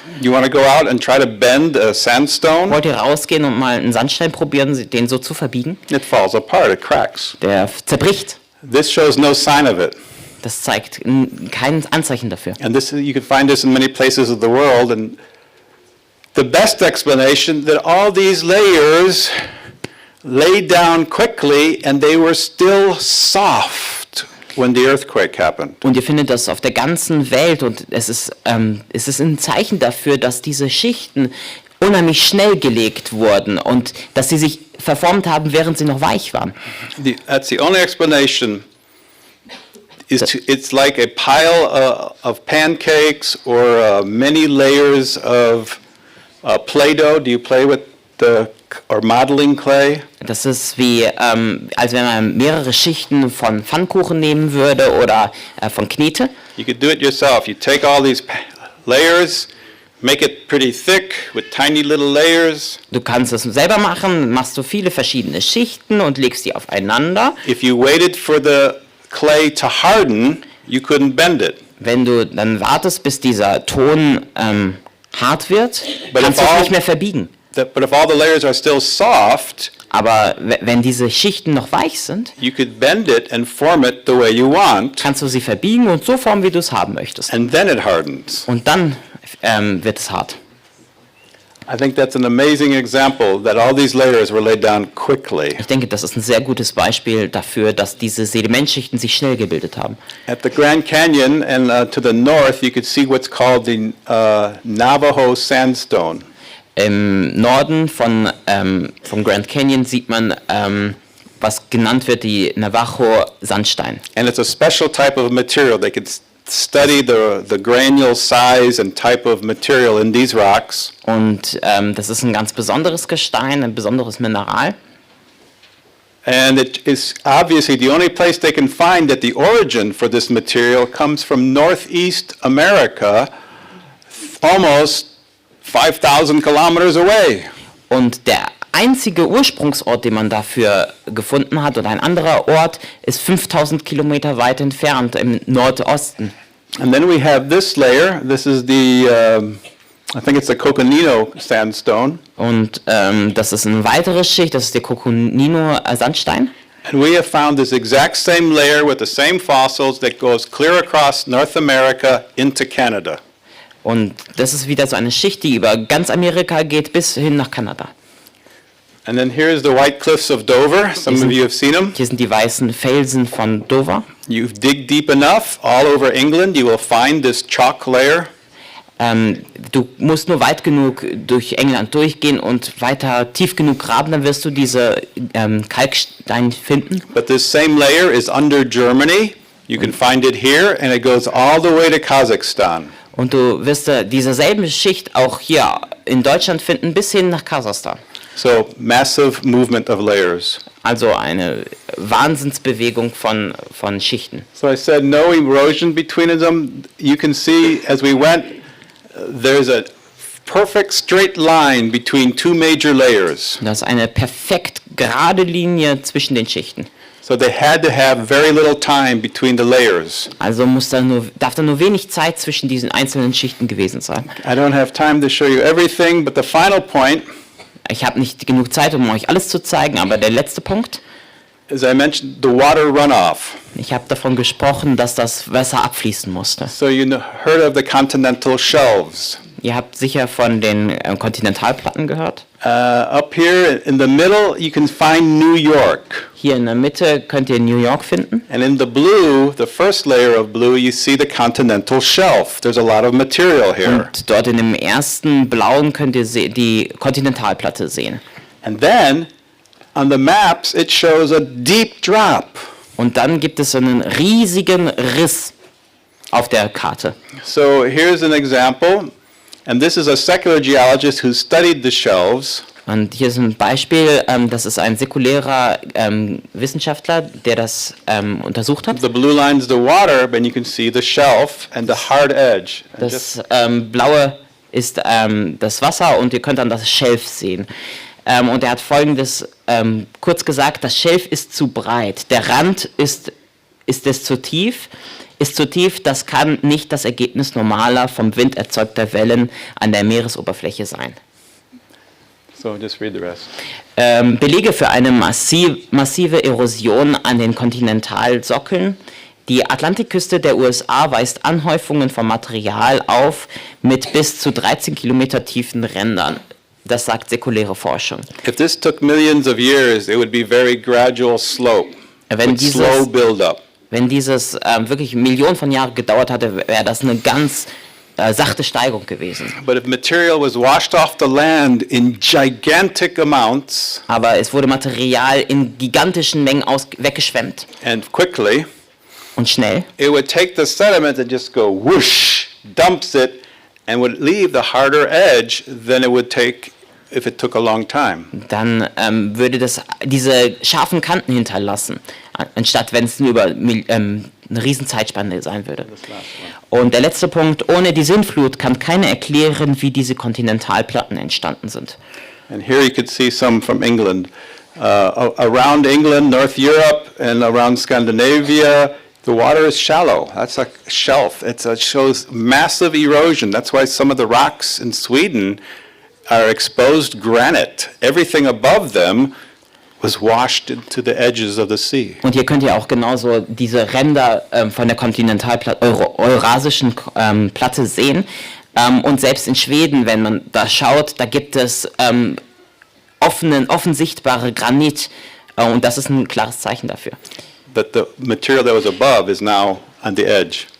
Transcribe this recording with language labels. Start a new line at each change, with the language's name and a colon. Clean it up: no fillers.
English: You want to go out and try to bend a sandstone?
German: Wollt ihr rausgehen und mal einen Sandstein probieren, den so zu verbiegen?
English: It falls apart, it cracks.
German: Der zerbricht.
English: This shows no sign of it.
German: Das zeigt kein Anzeichen dafür.
English: And this, you can find this in many places of the world. And the best explanation that all these layers laid down quickly and they were still soft when the earthquake happened.
German: Und ihr findet das auf der ganzen Welt und es ist ein Zeichen dafür, dass diese Schichten unheimlich schnell gelegt wurden und dass sie sich verformt haben, während sie noch weich waren.
English: That's the only explanation. It's like a pile of pancakes or many layers of Play-Doh. Do you play with or modeling clay?
German: Das ist wie, als wenn man mehrere Schichten von Pfannkuchen nehmen würde oder von Knete.
English: You could do it yourself. You take all these layers, make it pretty thick with tiny little layers.
German: Du kannst es selber machen, machst du viele verschiedene Schichten und legst die aufeinander.
English: If you waited for the clay to harden, you couldn't bend it.
German: Wenn du dann wartest, bis dieser Ton hart wird, kannst du es nicht mehr verbiegen.
English: But if all the layers are still soft,
German: aber wenn diese Schichten noch weich sind,
English: you could bend it and form it the way you want.
German: Kannst du sie verbiegen und so formen, wie du es haben möchtest.
English: And then it hardens.
German: Und dann wird es hart.
English: I think that's an amazing example that all these layers were laid down quickly.
German: Ich denke, das ist ein sehr gutes Beispiel dafür, dass diese Sedimentschichten sich schnell gebildet haben.
English: At the Grand Canyon and to the north, you could see what's called the Navajo Sandstone.
German: Im Norden vom Grand Canyon sieht man, was genannt wird, die Navajo Sandstein.
English: And it's a special type of material. They could study the granule size and type of material in these rocks.
German: Und das ist ein ganz besonderes Gestein, ein besonderes Mineral.
English: And it is obviously the only place they can find that the origin for this material comes from northeast America, almost 5,000 kilometers away.
German: Und der einzige Ursprungsort, den man dafür gefunden hat, oder ein anderer Ort, ist 5000 Kilometer weit entfernt im Nordosten.
English: And then we have this layer. This is the, I think it's the Coconino Sandstone.
German: Und das ist eine weitere Schicht, das ist der Coconino Sandstein.
English: And we have found this exact same layer with the same fossils that goes clear across North America into Canada.
German: Und das ist wieder so eine Schicht, die über ganz Amerika geht bis hin nach Kanada.
English: And then here's the white cliffs of Dover. Some of you have seen them.
German: Hier sind die weißen Felsen von Dover.
English: You dig deep enough, all over England, you will find this chalk layer.
German: Du musst nur weit genug durch England durchgehen und weiter tief genug graben, dann wirst du diese Kalkstein finden.
English: But this same layer is under Germany. You can find it here, and it goes all the way to Kazakhstan.
German: Und du wirst diese selbe Schicht auch hier in Deutschland finden, bis hin nach Kasachstan.
English: So, massive movement of layers.
German: Also eine Wahnsinnsbewegung von Schichten.
English: So I said no erosion between them. You can see as we went, there's a perfect straight line between two major layers.
German: Das ist eine perfekt gerade Linie zwischen den Schichten.
English: So they had to have very little time between the layers.
German: Also darf da nur wenig Zeit zwischen diesen einzelnen Schichten gewesen sein.
English: I don't have time to show you everything, but the final point,
German: ich habe nicht genug Zeit, um euch alles zu zeigen, aber der letzte Punkt,
English: as I mentioned, the water runoff.
German: ich habe davon gesprochen, dass das Wasser abfließen musste.
English: So you heard of the continental shelves.
German: Ihr habt sicher von den Kontinentalplatten gehört.
English: Up here in the middle, you can find New York.
German: Hier in der Mitte könnt ihr New York finden.
English: And in the blue, the first layer of blue, you see the continental shelf. There's a lot of material here.
German: Und dort in dem ersten blauen könnt ihr die Kontinentalplatte sehen.
English: And then, on the maps, it shows a deep drop.
German: Und dann gibt es einen riesigen Riss auf der Karte.
English: So here's an example. And this is a secular geologist who studied the shelves.
German: Und hier ist ein Beispiel, das ist ein säkulärer Wissenschaftler, der das untersucht hat.
English: The blue line is the water, but you can see the shelf and the hard edge.
German: Das blaue ist das Wasser und ihr könnt dann das Schelf sehen. Und er hat Folgendes kurz gesagt: Das Schelf ist zu breit, der Rand ist es zu tief. Ist zu tief, das kann nicht das Ergebnis normaler vom Wind erzeugter Wellen an der Meeresoberfläche sein.
English: So just read the rest.
German: Belege für eine massive Erosion an den Kontinentalsockeln. Die Atlantikküste der USA weist Anhäufungen von Material auf mit bis zu 13 Kilometer tiefen Rändern. Das sagt säkuläre Forschung.
English: If this took millions of years, it would be very gradual slope.
German: Wenn
English: With slow
German: dieses,
English: build up.
German: wenn dieses wirklich Millionen von Jahren gedauert hatte, wäre das eine ganz sachte Steigung gewesen.
English: But if material was washed off the land in gigantic amounts
German: Aber es wurde Material in gigantischen Mengen weggeschwemmt.
English: and quickly,
German: Und schnell.
English: it would take the sediment and just go whoosh, dumps it, and would leave the harder edge than it would take if it took a long time.
German: Dann würde das diese scharfen Kanten hinterlassen, anstatt wenn es nur über eine riesen Zeitspanne sein würde. Und der letzte Punkt, ohne die Sintflut kann keiner erklären, wie diese Kontinentalplatten entstanden sind.
English: And here you could see some from England. Around England, North Europe, and around Scandinavia, the water is shallow. That's a shelf. It shows massive erosion. That's why some of the rocks in Sweden are exposed granite. Everything above them was washed into the edges of the sea.
German: Und hier könnt ihr auch genauso diese Ränder von der Kontinentalplatte, eurasischen Platte sehen. Und selbst in Schweden, wenn man da schaut, da gibt es offen sichtbare Granit. Und das ist ein klares Zeichen dafür.
English: That the material that was above is now on the edge.